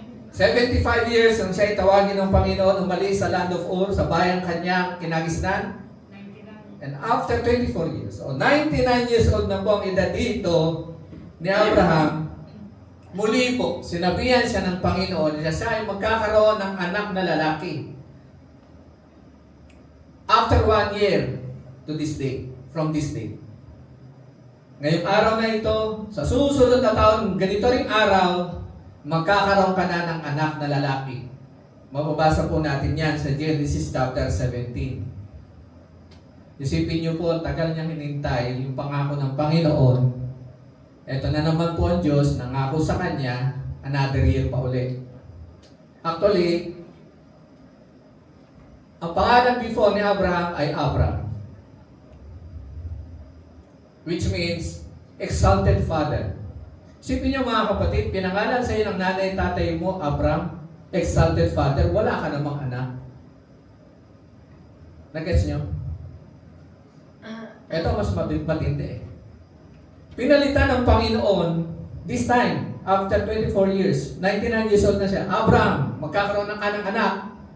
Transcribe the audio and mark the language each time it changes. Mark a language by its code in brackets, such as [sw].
[tl] 75 years nang siya itawagin ng Panginoon, umalis sa land of Ur, sa bayang kanyang kinagisnan. [en] And after 24 years, [tl] 99 years old na po ang edad dito ni Abraham, muli po, sinabihan siya ng Panginoon na siya ay magkakaroon ng anak na lalaki. [en] After 1 year to this day, from this day. [tl] Ngayong araw na ito, sa susunod na taon, ganito ring araw, magkakaroon ka na ng anak na lalaki. Mababasa po natin yan sa Genesis chapter 17. Isipin niyo po, tagal niyang hinintay yung pangako ng Panginoon. Ito na naman po ang Diyos, nangako sa kanya, another year pa uli. [en] Actually, [tl] ang pangalan [en] before ni Abraham ay Abram, which means exalted father. [tl] Isipin niyo mga kapatid, pinangalan sa iyo ng nanay tatay mo, Abram, exalted father, wala ka namang anak. Nag-gets niyo? Ito mas matindi. Pinalitan ng Panginoon, [en] this time, after 24 years, [tl] 99 years old na siya, Abram, magkakaroon ng anak.